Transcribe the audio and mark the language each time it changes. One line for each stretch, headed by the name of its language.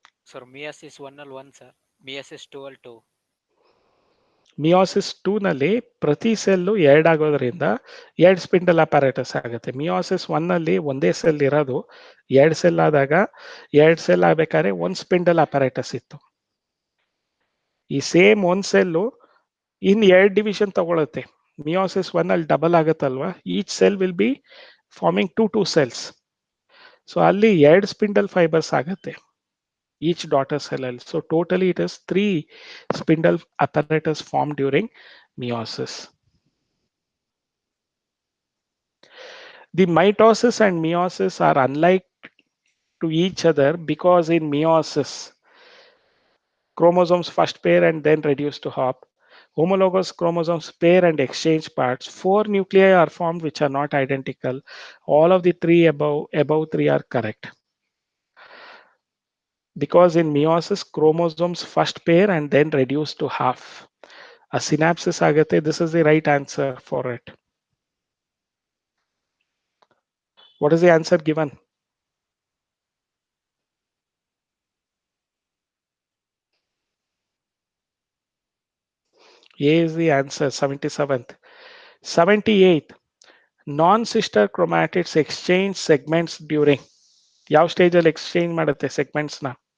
Kannada: Sir, meiosis 1 ಅಲ್ಲಿ 1, sir. Meiosis 2 ಅಲ್ಲಿ 2. Meiosis 2 ನಲ್ಲಿ ಪ್ರತಿ ಸೆಲ್ಲು 2 ಆಗೋದ್ರಿಂದ 2 ಸ್ಪಿಂಡಲ್ ಅಪಾರೇಟಸ್ ಆಗುತ್ತೆ. ಮಿಯೋಸಿಸ್ 1 ನಲ್ಲಿ ಒಂದೇ ಸೆಲ್ ಇರೋದು, 2 ಸೆಲ್ ಆದಾಗ 2 ಸೆಲ್ ಆಗ್ಬೇಕಾದ್ರೆ 1 ಸ್ಪಿಂಡಲ್ ಅಪಾರೇಟಸ್ ಇತ್ತು. ಈ ಸೇಮ್ 1 ಸೆಲ್ಲು ಇನ್ 2 ಡಿವಿಷನ್ ತಗೊಳುತ್ತೆ. ಮಿಯೋಸಿಸ್ 1 ಅಲ್ಲಿ double ಆಗುತ್ತಲ್ವಾ,
English: Each cell will be forming 2 cells.
Kannada: So ಅಲ್ಲಿ 2 ಸ್ಪಿಂಡಲ್ ಫೈಬರ್ಸ್ ಆಗುತ್ತೆ
English: each daughter cell. So totally it is 3 spindle apparatus formed during meiosis. The mitosis and meiosis are unlike to each other because in meiosis, chromosomes first pair and then reduce to half. Homologous chromosomes pair and exchange parts. 4 nuclei are formed which are not identical. All of the 3 above 3 are correct. Because in meiosis, chromosomes first pair and then reduce to half. A synapsis agate. This is the right answer for it. What is the answer given? A is the answer, 77th. 78th. Non-sister chromatids exchange segments during.
Kannada: ಯಾವ stage ಅಲ್ಲಿ exchange ಮಾಡುತ್ತೆ segments ನ?